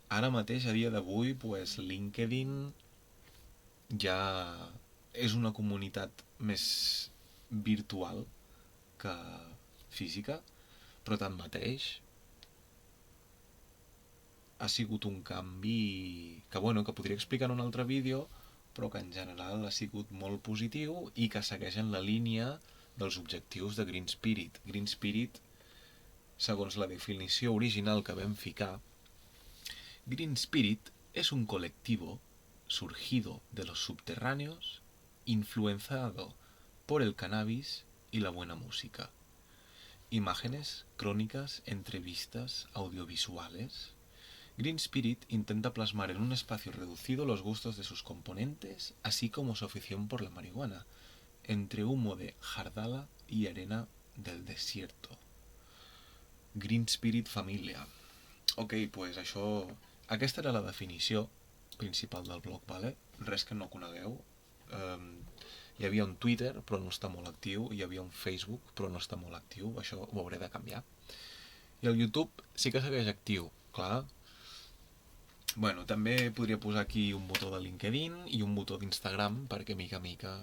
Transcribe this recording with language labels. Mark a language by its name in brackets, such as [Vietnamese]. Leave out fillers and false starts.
[Catalan] Ara mateix, a dia d'avui, pues, LinkedIn ja és una comunitat més virtual que física, però tanmateix ha sigut un canvi que, bueno, que podria explicar en un altre vídeo, però que en general ha sigut molt positiu i que segueix en la línia dels objectius de Green Spirit. [Spanish] Green Spirit, [Catalan] segons la definició original que vam ficar, [Spanish] Green Spirit es un colectivo surgido de los subterráneos, influenciado por el cannabis y la buena música. Imágenes, crónicas, entrevistas, audiovisuales. Green Spirit intenta plasmar en un espacio reducido los gustos de sus componentes, así como su afición por la marihuana, entre humo de jardala y arena del desierto. [Catalan] Green Spirit Família. Ok, pues això... Aquesta era la definició principal del blog, vale? Res que no conegueu. Hi havia un Twitter, però no està molt actiu. Hi havia un Facebook, però no està molt actiu. Això ho hauré de canviar. I el YouTube sí que segueix actiu, clar. Bueno, també podria posar aquí un botó de LinkedIn i un botó d'Instagram, perquè mica a mica...